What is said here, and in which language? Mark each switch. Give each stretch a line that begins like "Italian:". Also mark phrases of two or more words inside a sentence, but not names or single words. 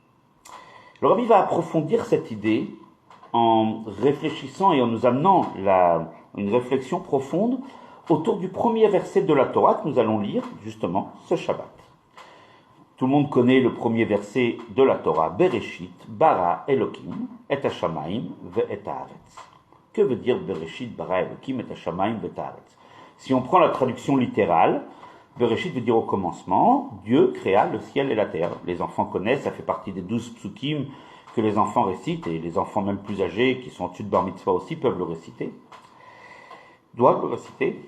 French: Le Rabbi va approfondir cette idée en réfléchissant et en nous amenant une réflexion profonde autour du premier verset de la Torah que nous allons lire justement ce Shabbat. Tout le monde connaît le premier verset de la Torah,
Hebrew: בראשית ברא אלוקים את השמים ואת הארץ.
French: Que veut dire
Hebrew: בראשית ברא אלוקים את השמים ואת הארץ?
French: Si on prend la traduction littérale, Bereshit veut dire au commencement, Dieu créa le ciel et la terre. Les enfants connaissent, ça fait partie des 12 psukim que les enfants récitent, et les enfants même plus âgés, qui sont au-dessus de Bar Mitzvah aussi, peuvent le réciter, doivent le réciter.